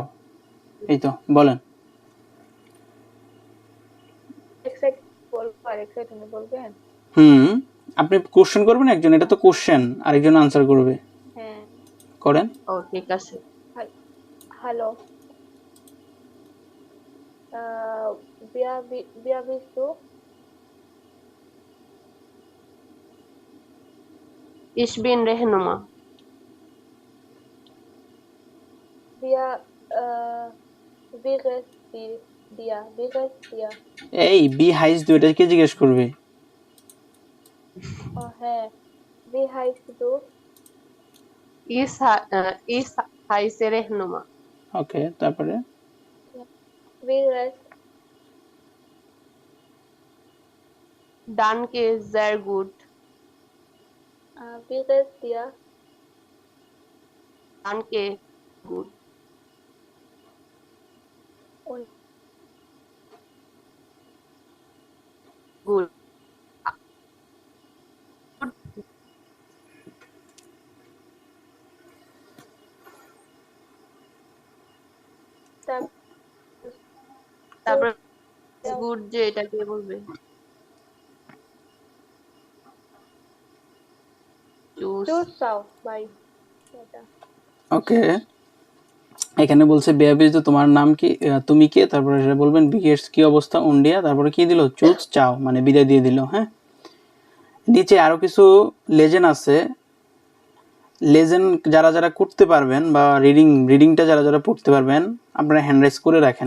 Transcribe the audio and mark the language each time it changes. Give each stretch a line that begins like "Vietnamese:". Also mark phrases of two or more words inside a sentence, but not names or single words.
Bangla: এই তো বলেন। এক সেকেন্ড বলবো, আরেক সেকেন্ড বলবেন? আপনি কোশ্চেন করবেন একজন, এটা তো কোশ্চেন, আরেকজন আনসার করবে, হ্যাঁ। করেন। ও ঠিক আছে। হ্যালো,
German: wer bist du? Ich bin Rehnuma. Wie geht's dir? Wie geht's dir?
Bangla: এই
German: wie heißt du
Bangla: এটা কে জিজ্ঞেস করবে? Oh, হ্যাঁ,
German: wie heißt du? Ich heiße Rehnuma.
Bangla: ওকে, তারপরে
German: Wie geht's? Danke, sehr gut. Wie geht's dir? Danke, gut. Und Gut. dann
Bangla: তারপর গুড যে এটা কে বলবে? চুজ।
German: Tschüss, ciao, bye.
Bangla: এটা। ওকে, এখানে বলছে বেয়াবিজ তো তোমার নাম কি, তুমি কে, তারপরে সেটা বলবেন বিগেটস কি অবস্থা, উন্ডিয়া, তারপরে কি দিল
German: tschüss ciao,
Bangla: মানে বিদায় দিয়ে দিল। হ্যাঁ, নিচে আরো কিছু লেজেন্ড আছে, লেজেন্ড যারা যারা করতে পারবেন বা রিডিংটা যারা যারা পড়তে পারবেন আপনারা
English: hand raise
Bangla: করে রাখেন।